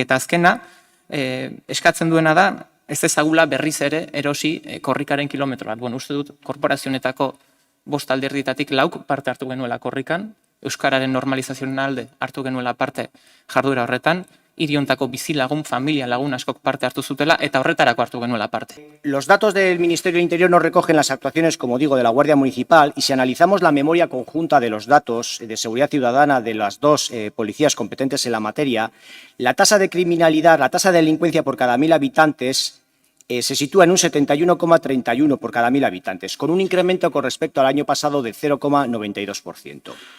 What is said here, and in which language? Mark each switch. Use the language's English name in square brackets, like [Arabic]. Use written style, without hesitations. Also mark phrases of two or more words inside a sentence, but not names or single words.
[Basque] Eta azkena, eskatzen duena da, ez ezagula berriz ere erosi korrikaren kilometro bat. Uste dut, korporazionetako 5 alderdietatik 4 parte hartu genuela korrikan, euskararen normalizazioen alde hartu genuela parte jarduera horretan, hiri hontako bizilagun, familia lagun askok parte hartu zutela, eta horretarako hartu genuela parte. [Spanish] Los datos del Ministerio del Interior no recogen las actuaciones, como digo, de la Guardia Municipal, y si analizamos la memoria conjunta de los datos de seguridad ciudadana de las 2 policías competentes en la materia, la tasa de criminalidad, la tasa de delincuencia por cada 1000 habitantes se sitúa en un 71,31 por cada 1000 habitantes, con un incremento con respecto al año pasado de 0,92%.